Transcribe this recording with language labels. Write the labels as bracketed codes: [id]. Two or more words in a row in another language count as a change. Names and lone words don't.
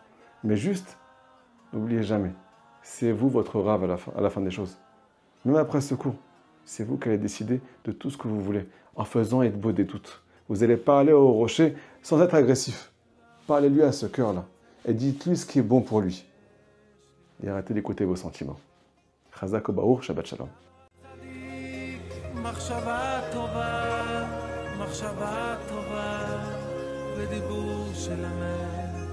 [fr] Mais juste, n'oubliez jamais, c'est vous votre rave à la fin des choses. Même après ce cours, c'est vous qui allez décider de tout ce que vous voulez, en faisant Hitbo des doutes. Vous allez parler au rocher sans être agressif. Parlez-lui à ce cœur-là et dites-lui ce qui est bon pour lui. Et arrêtez d'écouter vos sentiments. [he] חזק וברוך, שבת שלום. מחשבה טובה ודיבור של אמת